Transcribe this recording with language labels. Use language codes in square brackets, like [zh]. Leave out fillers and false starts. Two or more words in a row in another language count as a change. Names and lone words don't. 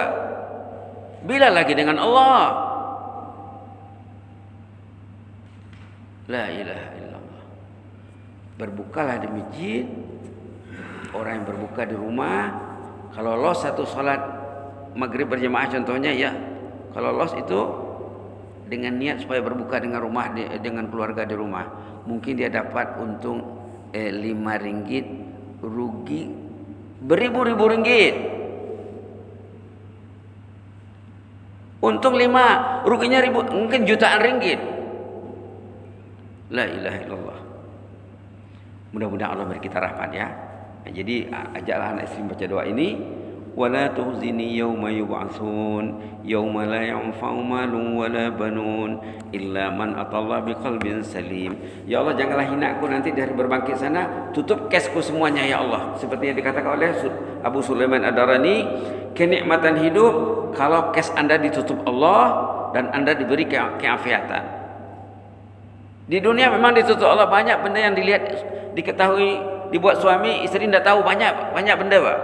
[ms] Bila lagi dengan Allah? [ar] لا إله إلا الله. [ms] Berbukalah di masjid. Orang yang berbuka di rumah, kalau los satu salat maghrib berjamaah contohnya ya, kalau los itu dengan niat supaya berbuka dengan rumah dengan keluarga di rumah, mungkin dia dapat untung 5 ringgit, rugi beribu-ribu ringgit. Untung 5, ruginya ribu, mungkin jutaan ringgit. [ar] لا إله إلا الله. [ms] Mudah-mudahan Allah beri kita rahmat ya. Nah, jadi ajaklah anak istri baca doa ini. [ar] ولا تخزني يوم يبعثون يوم لا ينفع مال ولا بنون إلا من أتى الله بقلب سليم. يا الله, [ms] janganlah hina aku nanti dari berbangkit sana, tutup kesku semuanya [ar] يا الله. [ms] Seperti yang dikatakan oleh Abu Sulaiman Ad-Darani, kenikmatan hidup kalau kes Anda ditutup Allah dan Anda diberi keafiatan. Di dunia memang ditutup Allah, banyak benda yang dilihat, diketahui, dibuat suami istri tidak tahu, banyak benda Pak.